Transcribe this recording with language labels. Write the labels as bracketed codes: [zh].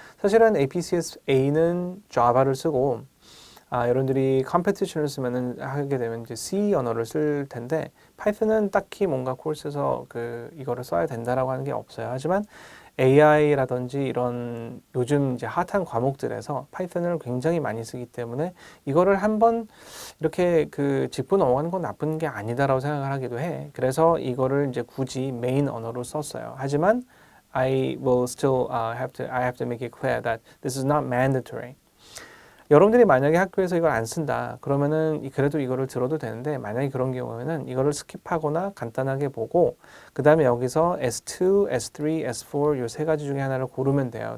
[ko] 사실은 APCS-A는 자바를 쓰고 여러분들이 컴페티션을 쓰면은 하게 되면 이제 C 언어를 쓸 텐데 파이썬은 딱히 뭔가 코र्스에서 이거를 써야 된다라고 하는 게 없어요. 하지만 AI라든지 이런 요즘 이제 핫한 과목들에서 파이썬을 굉장히 많이 쓰기 때문에 이거를 한번 이렇게 짚고 넘어가는 건 나쁜 게 아니다라고 생각을 하기도 해. 그래서 이거를 이제 굳이 메인 언어로 썼어요. [en] 하지만 I have to make it clear that this is not mandatory. [ko] 여러분들이 만약에 학교에서 이걸 안 쓴다 그러면은 그래도 이거를 들어도 되는데 만약에 그런 경우에는 이거를 스킵하거나 간단하게 보고 그 다음에 여기서 S2, S3, S4 요 세 가지 중에 하나를 고르면 돼요.